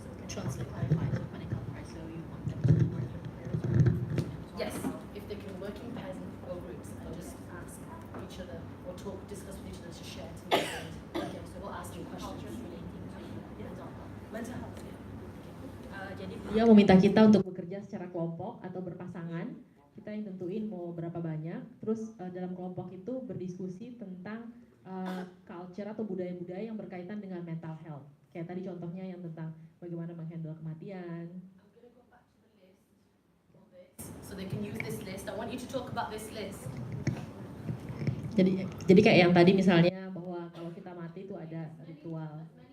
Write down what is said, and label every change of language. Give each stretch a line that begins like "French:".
English: Translate, clarify, mental health, so you want them to work in pairs? Yes, if they can work in pairs and or groups and just ask each other or talk, discuss with each other to share to make it. Okay, so we'll ask you questions relating to mental health.
Indonesian: Jadi dia meminta kita untuk bekerja secara kelompok atau berpasangan. Kita yang tentuin mau berapa banyak. Terus dalam kelompok itu berdiskusi tentang culture atau budaya-budaya yang berkaitan dengan mental health. Kayak tadi contohnya yang tentang bagaimana menghandle kematian.
English: So they can use this list. I want you to talk about this list.
Indonesian: Jadi kayak yang tadi misalnya bahwa kalau kita mati itu ada ritual.